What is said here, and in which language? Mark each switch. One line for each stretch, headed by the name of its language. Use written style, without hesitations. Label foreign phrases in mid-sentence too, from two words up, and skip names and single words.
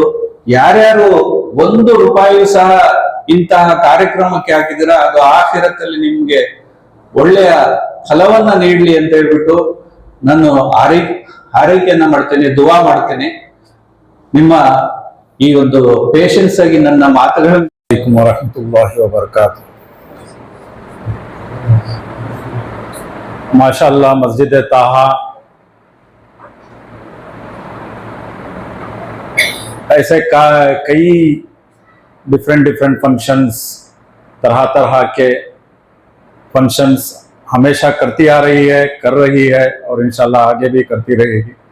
Kannada: ಯಾರ್ಯಾರು 1 ರೂಪಾಯಿ ಸಹ ಇಂತಹ ಕಾರ್ಯಕ್ರಮಕ್ಕೆ ಹಾಕಿದಿರ, ಅದು ಆಖಿರತ್ತಲ್ಲಿ ನಿಮ್ಗೆ ಒಳ್ಳೆಯ ಫಲವನ್ನ ನೀಡ್ಲಿ ಅಂತ ಹೇಳ್ಬಿಟ್ಟು ನಾನು ಆರೈಕೆಯನ್ನ ಮಾಡ್ತೇನೆ, ದುವಾ ಮಾಡ್ತೇನೆ. ನಿಮ್ಮ ಈ ಒಂದು ಪೇಷನ್ಸ್ ಆಗಿ ನನ್ನ ಮಾತುಗಳನ್ನು
Arabic: عليكم ورحمة الله وبركاته.
Hindi: माशाअल्लाह मस्जिद ताहा ऐसे कई
English: different functions,
Hindi: तरह तरह के फंक्शंस हमेशा करती आ रही है, कर रही है और इंशाल्लाह आगे भी करती रहेगी।